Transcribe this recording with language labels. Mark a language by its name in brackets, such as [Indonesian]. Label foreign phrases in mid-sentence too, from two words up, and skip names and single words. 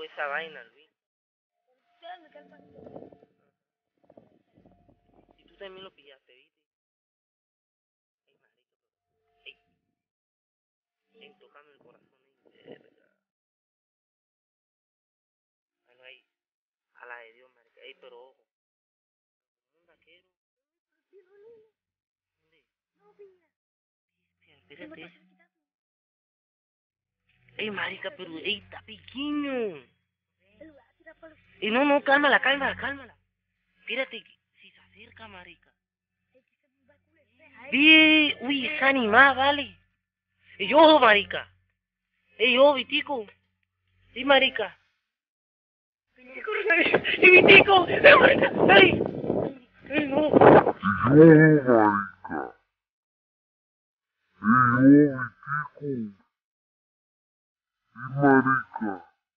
[Spanish] vaina, Luis. Y tú también lo pillaste, ¿viste? Ey, marica, ey, tócame el corazón, verga. Bueno, ahí, a la de Dios, marica. Ey, pero ojo, un vaquero. ¿Dónde? Espérate. Ey, marica, pero, ey, está pequeño. Y no, cálmala. Espérate, si se acerca, marica. Vi, uy, esa animada, vale. Ey, ojo, marica. Ey, ojo, Vitico. Ey, marica. ¡Ey, Vitico! ¡Ey, marica! ¡Ey! ¡Ey, no! Marica.